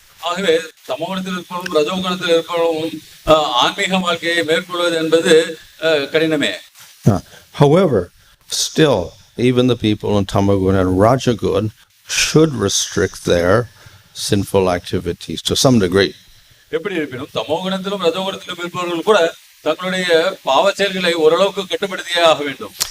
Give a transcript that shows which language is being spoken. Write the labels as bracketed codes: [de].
[ta] ஆகவே தமோகுணத்தில் இருப்பவரும் ரஜோகுணத்தில் இருப்பவரும் ஆன்மீக வாழ்க்கையை மேற்கொள்வது என்பது கடினமே. [en] However, still even the people in tamagun and rajagun should restrict their sinful activities to some degree. [ta] எப்படி இருப்பினும் தமோகுணத்திலும் ரஜோகுணத்திலும் இருப்பவர்கள் கூட தங்களுடைய பாவ செயல்களை ஓரளவுக்கு கட்டுப்படுத்தியே ஆக வேண்டும்.